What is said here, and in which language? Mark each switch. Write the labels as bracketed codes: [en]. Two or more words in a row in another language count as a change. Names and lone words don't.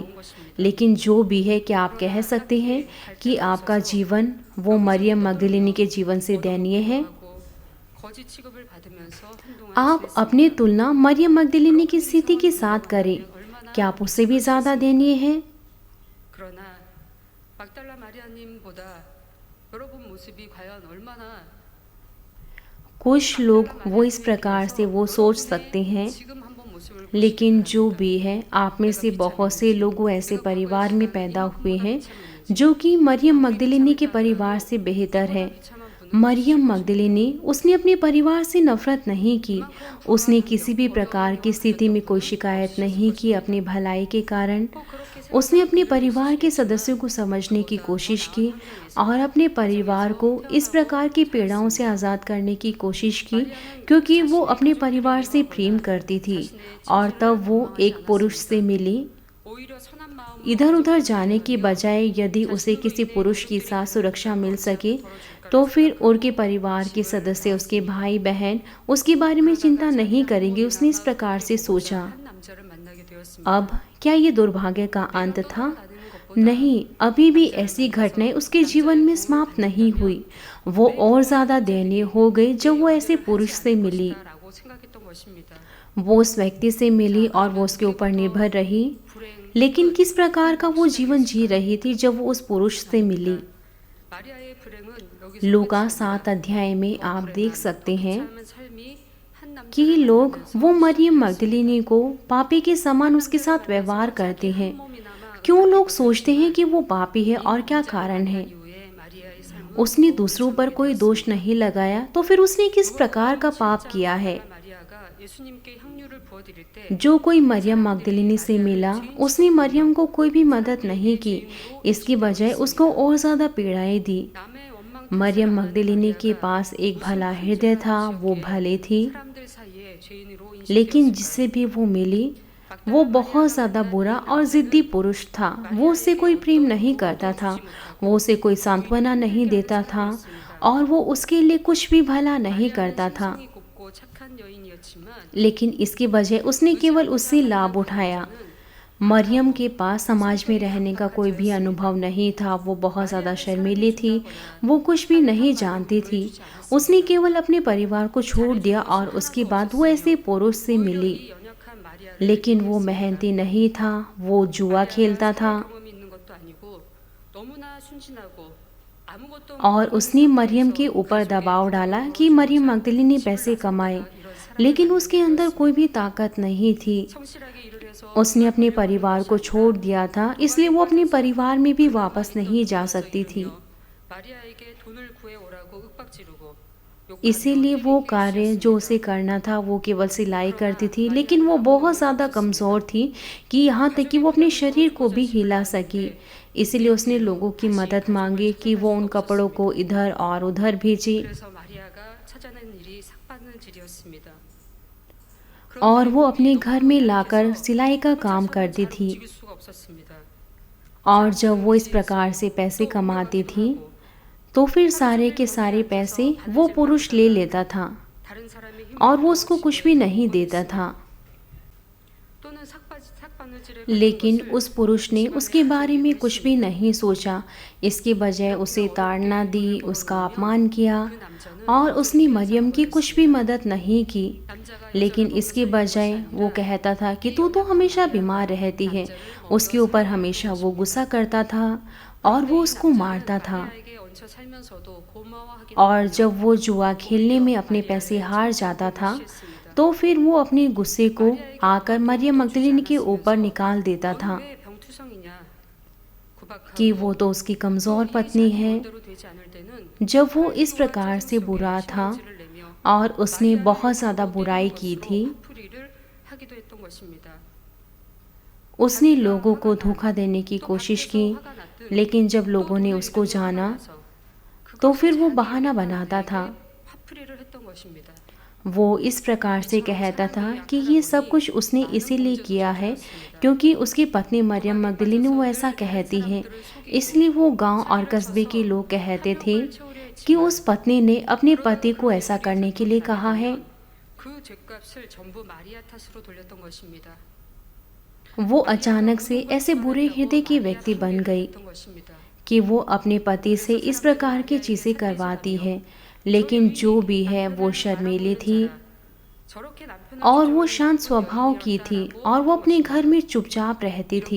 [hi] लेकिन जो भी है, क्या आप कह सकते हैं कि आपका जीवन वो मरियम मगदलिनी के जीवन से दयनीय है? आप अपनी तुलना मरियम मगदलिनी की स्थिति के साथ करें। क्या आप उससे भी ज़्यादा दयनीय हैं? [ko] 그러나 막달라 마리아님보다 여러분 모습이 과연 얼마나 [hi] कुछ लोग वो इस प्रकार से वो सोच सकते हैं, [ko] 지금 한번 모습을 [hi] लेकिन जो भी है, आप में से बहुत से लोग वो ऐसे परिवार में पैदा हुए हैं जो कि मरियम मगदलिनी के परिवार से बेहतर है। मरियम मगदलिनी, उसने अपने परिवार से नफरत नहीं की। उसने किसी भी प्रकार की स्थिति में कोई शिकायत नहीं की अपनी भलाई के कारण। उसने अपने परिवार के सदस्यों को समझने की कोशिश की और अपने परिवार को इस प्रकार की पीड़ाओं से आज़ाद करने की कोशिश की, क्योंकि वो अपने परिवार से प्रेम करती थी। और तब वो एक पुरुष से मिली। [ko] 오히려 선한 마음으로 [hi] इधर उधर जाने की बजाय यदि उसे किसी पुरुष के साथ सुरक्षा मिल सके तो फिर उनके परिवार के सदस्य, उसके भाई बहन उसके बारे में चिंता नहीं करेंगे। उसने इस प्रकार से सोचा। [ko] 한 남자를 만나게 되었습니다. [hi] अब क्या ये दुर्भाग्य का अंत था? नहीं, अभी भी ऐसी घटनाएं उसके जीवन में समाप्त नहीं हुई। वो और ज़्यादा दयनीय हो गई जब वो ऐसे पुरुष से मिली। [ko] 라고 생각했던 것입니다. [hi] वो उस व्यक्ति से मिली और वो उसके ऊपर निर्भर रही। [ko] 불행 [hi] लेकिन किस प्रकार का वो जीवन जी रही थी जब वो उस पुरुष से मिली? [ko] 마리아의 불행은 여기서 [hi] लूका [ko] 끝이 [hi] 7 अध्याय में आप देख सकते हैं [ko] 삶은 삶이 한 [hi] कि [ko] 남자를 [hi] लोग [ko] 만나면서 [hi] वो मरियम मगदलिनी को पापी के समान उसके साथ व्यवहार करते हैं। [ko] 몸이나마 [hi] क्यों लोग सोचते हैं कि वो पापी है और क्या कारण है? [ko] 이후에 마리아의 삶은 [hi] उसने दूसरों पर कोई दोष नहीं लगाया, तो फिर उसने किस प्रकार का पाप किया है? [ko] 마리아가 예수님께 향유를 부어드릴 때 [hi] जो कोई मरियम मगदलिनी से मिला, उसने मरियम को कोई भी मदद नहीं की। इसकी बजाय उसको और ज़्यादा पीड़ाएं दी। [ko] 남의 원망 [hi] मरियम मगदलिनी के पास एक भला हृदय था, वो भले थी, [ko] 사람들 사이에 죄인으로 [hi] लेकिन जिससे भी वो मिली वो बहुत ज़्यादा बुरा और ज़िद्दी पुरुष था। वो उससे कोई प्रेम नहीं करता था, वो उसे कोई सांत्वना नहीं देता था और वो उसके लिए कुछ भी भला नहीं करता था। [ko] 인식이 곱고 착한 여인이었지만 [hi] लेकिन इसके बजाय उसने केवल उससे लाभ उठाया। मरियम के पास समाज में रहने का कोई भी अनुभव नहीं था। वो बहुत ज़्यादा शर्मीली थी, वो कुछ भी नहीं जानती थी। उसने केवल अपने परिवार को छोड़ दिया और उसके बाद वो ऐसे पुरुष से मिली। [ko] 이 연약한 마리아를 [hi] लेकिन वो मेहनती नहीं था, वो जुआ खेलता था [ko] 경험이 있는 것도 아니고 너무나 순진하고 아무것도 [hi] और उसने मरियम के ऊपर दबाव डाला कि मरियम मगदलिनी पैसे कमाए, लेकिन उसके अंदर कोई भी ताकत नहीं थी। [ko] 성실하게 일을 해서 [hi] उसने अपने परिवार को छोड़ दिया था, इसलिए वो अपने परिवार में भी वापस नहीं जा सकती थी। [ko] 마리아에게 돈을 구해 오라고 윽박지르고 [hi] इसीलिए वो कार्य जो उसे करना था वो केवल सिलाई करती थी, लेकिन वो बहुत ज़्यादा कमज़ोर थी कि यहाँ तक कि वो अपने शरीर को भी हिला सकी। इसीलिए उसने लोगों की मदद मांगी कि वो उन कपड़ों को इधर और उधर भेजे [ko] 그래서 마리아가 찾아낸 일이 삭바느질이었습니다. [hi] और वो अपने घर में लाकर सिलाई का काम करती थी। [ko] 지킬 수가 없었습니다. [hi] और जब वो इस प्रकार से पैसे कमाती थी तो फिर सारे के सारे पैसे वो पुरुष ले लेता था [ko] 다른 사람의 힘 [hi] और वो उसको कुछ भी नहीं देता था। [ko] 또는 삭바느질을 [hi] लेकिन उस पुरुष ने उसके बारे में कुछ भी नहीं सोचा। इसके बजाय उसे ताड़ना दी, उसका अपमान किया और उसने मरियम की कुछ भी मदद नहीं की। लेकिन इसके बजाय वो कहता था कि तू तो हमेशा बीमार रहती है। उसके ऊपर हमेशा वो गुस्सा करता था और वो उसको मारता था। [ko] 마리아에게 얹혀 살면서도 고마워하기 [hi] और जब वो जुआ खेलने में अपने पैसे हार जाता था तो फिर वो अपने गुस्से को आकर मरियम मगदलिनी के ऊपर निकाल देता था [ko] 왜 병투성이냐 구박하고 [hi] कि वो तो उसकी कमज़ोर पत्नी है। [ko] 대로 되지 않을 때는 [hi] जब वो इस प्रकार से बुरा था [ko] 질을 내며 [hi] और उसने बहुत ज़्यादा बुराई की थी, [ko] 풀이를 하기도 했던 것입니다. [hi] उसने लोगों को धोखा देने की कोशिश की, लेकिन जब लोगों ने उसको जाना तो फिर वो बहाना बनाता था। [ko] 화풀이를 했던 것입니다. [hi] वो इस प्रकार से कहता था कि ये सब कुछ उसने इसीलिए किया है क्योंकि उसकी पत्नी मरियम मगदलीनी वो ऐसा कहती है। इसलिए वो गांव और कस्बे के लोग कहते थे कि उस पत्नी ने अपने पति को ऐसा करने के लिए कहा है। [ko] 그 죄값을 전부 마리아 탓으로 돌렸던 것입니다. [hi] वो अचानक से ऐसे बुरे हृदय की व्यक्ति बन गई कि वो अपने पति से इस प्रकार की चीज़ें करवाती है, लेकिन जो भी है वो शर्मीली थी और वो शांत स्वभाव की थी और वो अपने घर में चुपचाप रहती थी।